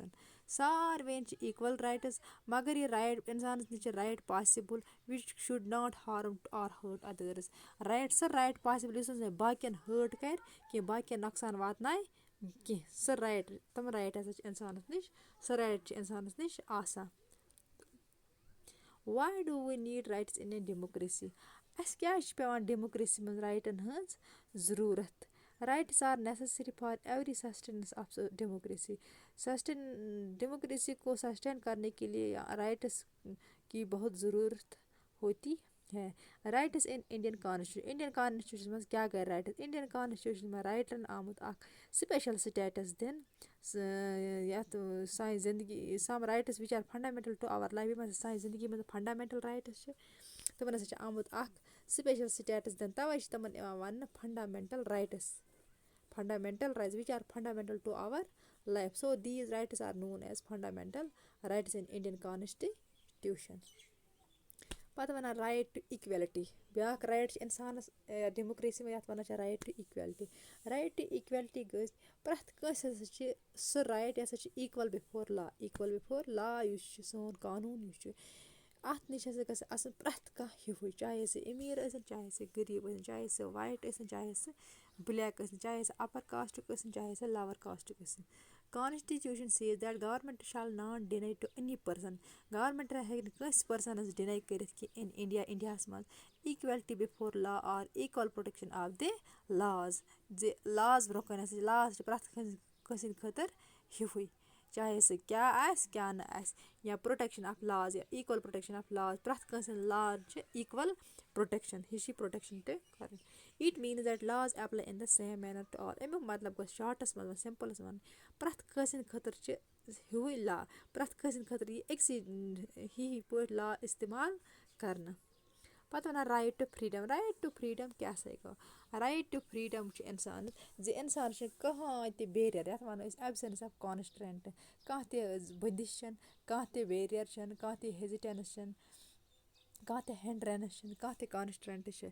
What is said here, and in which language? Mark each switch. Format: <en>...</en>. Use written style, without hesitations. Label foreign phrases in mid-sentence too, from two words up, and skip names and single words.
<ks>ساروِیَن چھِ</ks> <en>equal rights</en> <ks>مگر یہِ رایٹ اِنسانَس نِش چھِ</ks> <en>right possible which should not harm or hurt others.</en> <ks>رایٹ سُہ</ks> <en>right possible</en> <ks>یُس نہٕ باقیَن ہٲٹ کَرِ کینٛہہ، باقیَن نۄقصان واتنایہِ کینٛہہ. سُہ رایٹ، تِم رایٹ ہَسا چھِ اِنسانَس نِش، سُہ رایٹ چھِ اِنسانَس نِش آسان.</ks> <en>Why do we need rights in a democracy?</en> <ks>اَسہِ کیٛازِ چھِ پٮ۪وان ڈیموکریسی منٛز رایٹَن ہٕنٛز ضروٗرت؟</ks> <en>Rights are necessary for every sustenance of democracy.</en> <ur>ڈیموکریسی کو سسٹین کرنے کے لیے رائٹس کی بہت ضرورت ہوتی ہے.</ur> <en>rights in Indian constitution</en> <ks>منٛز کیٛاہ گٔے رائٹس؟ انڈین کانسٹیٹیوشن منٛز رائٹن آمُت اکھ</ks> <en>special status</en> <ks>دِنہٕ یَتھ سانہِ زندگی</ks> <en>some rights which are fundamental to our life.</en> <ks>یِم ہسا سانہِ زندگی منٛز</ks> <en>fundamental rights</en> <ks>چھِ تِمن ہسا چھِ آمُت اکھ</ks> <en>special status</en> <ks>دِنہٕ تَوے چھِ تِمن یِوان وَننہٕ</ks> <en>fundamental rights which are fundamental to our</en> <ks>life.</ks> <en>So these rights are known as fundamental rights in Indian constitution.</en> <ks>پتہٕ وَنان</ks> <en>right to equality.</en> <ks>بیٛاکھ رایٹ چھِ اِنسانَس ڈیموکریسی منٛز یَتھ وَنان چھِ</ks> <en>right to equality. right to equality</en> <ks>گٔژھ پرٛٮ۪تھ کٲنٛسہِ ہسا چھِ سُہ رایٹ یہِ ہسا چھِ</ks> <en>equal before law</en> <ks>یُس چھُ سون قانوٗن یُس چھُ اَتھ نِش ہسا گژھِ آسُن پرٛٮ۪تھ کانٛہہ ہِوُے چاہے سُہ أمیٖر ٲسِن چاہے سُہ غریٖب ٲسِن چاہے سُہ وایِٹ ٲسِن چاہے سُہ بٕلیک ٲسِن چاہے سُہ اَپر کاسٹُک ٲسِن چاہے سُہ لوَر کاسٹُک ٲسِن.</ks> <en>Constitution says that government shall not deny to any person.</en> <ks>گورمٮ۪نٛٹ ہیٚکہِ نہٕ کٲنٛسہِ پٔرسَنَس ڈِناے کٔرِتھ کہِ اِن اِنڈیاہَس منٛز</ks> <en>equality before law or equal protection of the laws.</en> <ks>لاز برٛونٛہہ کَنہِ ہسا لاز چھِ پرٛٮ۪تھ کٲنٛسہِ ہِنٛدِ خٲطرٕ ہِوُے چاہے سُہ کیٛاہ آسہِ کیٛاہ نہٕ آسہِ یا</ks> <en>protection of laws</en> <ks>یا</ks> <en>equal protection of laws</en> <ks>پرٛٮ۪تھ کٲنٛسہِ ہِنٛدۍ لاز چھِ</ks> <en>equal protection</en> <ks>ہِشی پرٛوٹٮ۪کشَن تہِ کَرٕنۍ.</ks> <en>It means that laws apply in the same manner to all.</en> <ks>اَمیُک مطلب گوٚو شاٹَس منٛز سِمپٕلَس وَنُن پرٛٮ۪تھ کٲنٛسہِ ہِنٛدِ خٲطرٕ چھِ ہِوُے لا پرٛٮ۪تھ کٲنٛسہِ ہِنٛدِ خٲطرٕ یی أکسٕے ہی پٲٹھۍ لا اِستعمال کَرنہٕ. پَتہٕ وَنان</ks> <en>right to freedom. right to freedom</en> <ks>کیٛاہ سا گوٚو؟</ks> <en>right to freedom</en> <ks>چھُ اِنسانَس زِ اِنسانَس چھُنہٕ کٕہۭنۍ تہِ بیریَر یَتھ وَنو أسۍ</ks> <en>absence of constraint</en> <ks>کانٛہہ تہِ بٔندِش چھَنہٕ کانٛہہ تہِ بیریَر چھَنہٕ کانٛہہ تہِ ہیزِٹینٕس چھَنہٕ کانٛہہ تہِ ہینٛڈرَنٕس چھِنہٕ کانٛہہ تہِ کانسٹرٛینٛٹ چھِ.</ks>